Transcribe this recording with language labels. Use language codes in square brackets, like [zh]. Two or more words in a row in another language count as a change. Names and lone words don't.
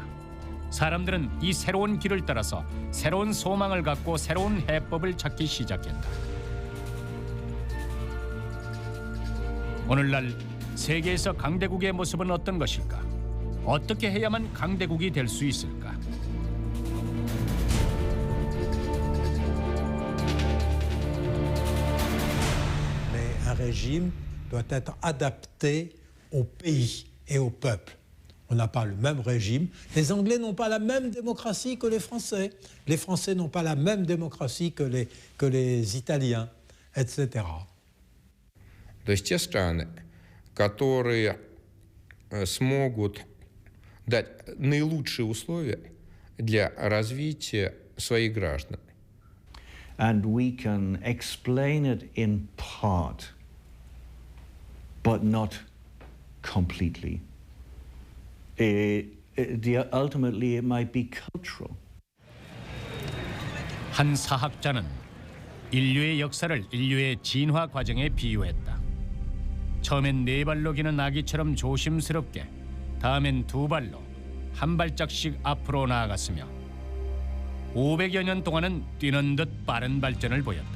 [ko] 사람들은 이 새로운 길을 따라서 새로운 소망을 갖고 새로운 해법을 찾기 시작했다. 오늘날 세계에서 강대국의 모습은 어떤 것일까? 어떻게 해야만 강대국이 될 수 있을까? [fr] Un régime doit être adapté au pays et au peuple. On n'a pas le même régime. Les Anglais n'ont pas la même démocratie que les Français. Les Français n'ont pas la même démocratie que les Italiens, etc. [ru] То есть те страны, которые смогут дать наилучшие условия для развития своих граждан. [en] And we can explain it in part, but not completely. Ultimately, it might be cultural. [ko] 한 사학자는 인류의 역사를 인류의 진화 과정에 비유했다. 처음엔 4발로 기는 아기처럼 조심스럽게, 다음엔 2발로 한 발짝씩 앞으로 나아갔으며 500여 년 동안은 뛰는 듯 빠른 발전을 보였다.